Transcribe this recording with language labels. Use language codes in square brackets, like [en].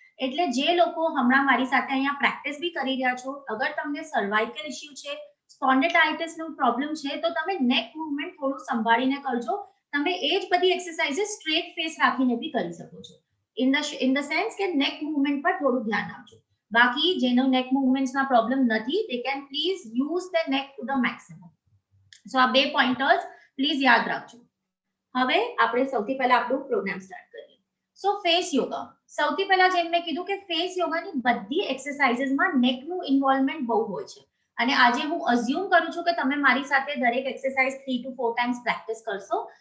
[gu] એટલે જે લોકો હમણાં મારી સાથે અહીંયા પ્રેક્ટિસ બી કરી રહ્યા છો, અગર તમને સર્વાઇકલ ઇશ્યુ છે, સ્પોન્ડિલાઇટિસ નો પ્રોબ્લેમ છે, તો તમે નેક મૂવમેન્ટ થોડું સંભાળીને કરજો. તમે એ જ બધી એક્સરસાઇઝીસ સ્ટ્રેટ ફેસ રાખીને બી કરી શકો છો. [en] in the sense [gu] કે નેક મૂવમેન્ટ પર થોડું ધ્યાન આપજો. બાકી જેનો નેક મૂવમેન્ટ્સ ના પ્રોબ્લેમ નથી, [en] they can please use the neck to the maximum. [gu] સો આ બે પોઈન્ટર્સ પ્લીઝ યાદ રાખજો. હવે આપણે સૌથી પહેલા આપણું પ્રોગ્રામ સ્ટાર્ટ કરીએ. સો ફેસ યોગા, સૌથી પહેલા જેમ મેં કીધું કે ફેસ યોગાની બધી એક્સરસાઇઝીસમાં નેકનું ઇન્વોલ્વમેન્ટ બહુ હોય છે. અને આજે હું અઝ્યુમ કરું છું કે તમે મારી સાથે દરેક એક્સરસાઇઝ 3 to 4 ટાઈમ્સ પ્રેક્ટિસ કરશો.